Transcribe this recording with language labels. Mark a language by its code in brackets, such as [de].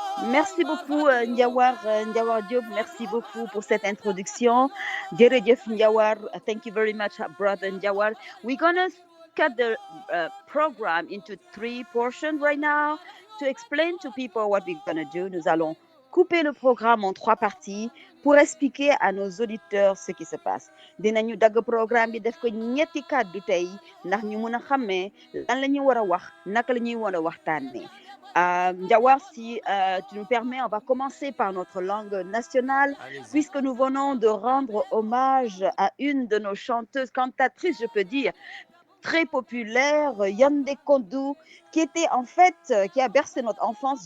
[fr] Merci beaucoup Ndiawar Diop, merci beaucoup pour cette introduction. [wo] Jërëjëf [en] Ndiawar, thank you very much brother Ndiawar. We're gonna cut the program into 3 portions right now to explain to people what we're gonna do. [fr] Nous allons couper le programme en 3 parties pour expliquer à nos auditeurs ce qui se passe. [wo] Dinañu dagg programme bi def ko ñetti kàddu tey ndax ñu mën a xàmmee lan la ñuy war a wax naka la ñuy war a waxtaanee. [fr] Ndiawar, si tu nous permets, on va commencer par notre langue nationale, puisque nous venons de rendre hommage à une de nos chanteuses, cantatrices, je peux dire, très populaire, Yandé Kondou, qui était en fait, qui a bercé notre enfance.